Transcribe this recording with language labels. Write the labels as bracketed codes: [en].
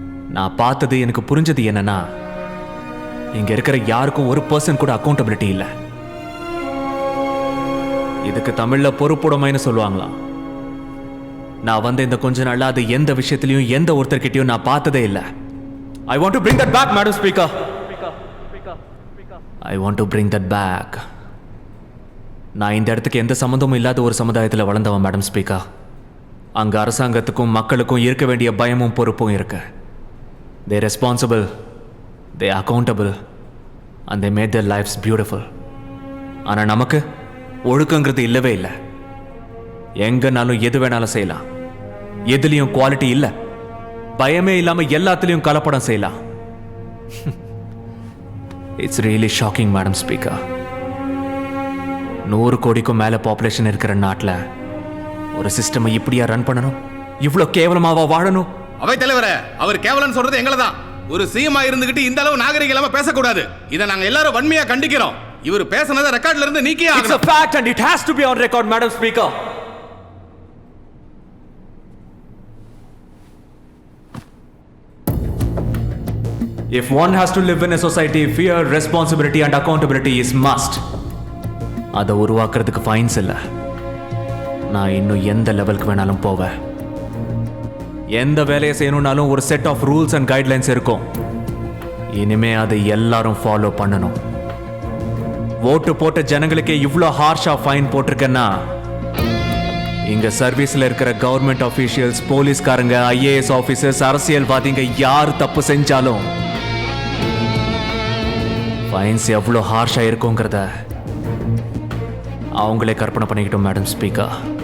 [ta] நான் பார்த்தது, எனக்கு புரிஞ்சது என்னன்னா, இங்க இருக்கிற யாருக்கும் 1% கூட அக்கௌண்டபிலிட்டி இல்லை. இதுக்கு தமிழ்ல பொறுப்புடைமைன்னு சொல்லுவாங்களாம். நான் வந்து இந்த கொஞ்ச நாள்ல அது எந்த விஷயத்திலையும் எந்த ஒருத்தர்கிட்டயும் நான் பார்த்ததே இல்லை. [en] I want to bring that back, Madam Speaker. I want to bring that back. [ta] நான் இந்த இடத்துக்கு எந்த சம்மந்தமும் இல்லாத ஒரு சமுதாயத்தில் வளர்ந்தவன் மேடம் ஸ்பீக்கர். அங்க அரசாங்கத்துக்கும் மக்களுக்கும் இருக்க வேண்டிய பயமும் பொறுப்பும் இருக்கு. [en] They responsible, they accountable, and they made their lives beautiful. [ta] ஆனா நமக்கு ஒழுக்கங்கிறது இல்லவே இல்லை. எங்கனாலும் எது வேணாலும் செய்யலாம். எதுலயும் குவாலிட்டி இல்லை. பயமே இல்லாம எல்லாத்துலயும் கலப்படம் செய்யலாம். [en] it's really shocking [ta] madam speaker. 100 கோடிக்கும் மேல பாப்புலேஷன் இருக்கிற நாட்டில் ஒரு சிஸ்டம் இப்படியா ரன் பண்ணணும்? இவ்வளவு கேவலமாவா வாழணும்? அவை தலைவரே, அவர் கேவலன்னு சொல்றது எங்களை தான். ஒரு சிஎம் இருந்துகிட்டு இந்த அளவு நாகரிகம் இல்லாம பேசக்கூடாது. இதை நாங்க எல்லாரும் வன்மையா கண்டிக்கிறோம். இவர் பேசினதை ரெக்கார்ட்ல இருந்து நீக்கியே ஆகணும். [en] It's a fact and it has to be on record, Madam Speaker. If one has to live in a society, fear, responsibility and accountability is must. [ta] அதை உருவாக்குறதுக்கு ஃபைன்ஸ் இல்லை. நான் இன்னும் எந்த லெவலுக்கு வேணாலும் போவேன். எந்த வேலையை செய்யணும்னாலும் ஒரு [en] set of rules and guidelines [ta] இருக்கும். இனிமே அதை எல்லாரும் ஃபாலோ பண்ணணும். ஓட்டு போட்ட ஜனங்களுக்கே இவ்வளோ ஹார்ஷா ஃபைன் போட்டிருக்கேன்னா, இங்க சர்வீஸ்ல இருக்கிற கவர்மெண்ட் ஆஃபீஷியல்ஸ், போலீஸ்காரங்க, IAS ஆஃபீஸர்ஸ், அரசியல்வாதிங்க யார் தப்பு செஞ்சாலும் ஃபைன்ஸ் எவ்வளோ ஹார்ஷா இருக்குங்கிறத அவங்களே கற்பனை பண்ணிக்கிட்டோம் மேடம் ஸ்பீக்கர்.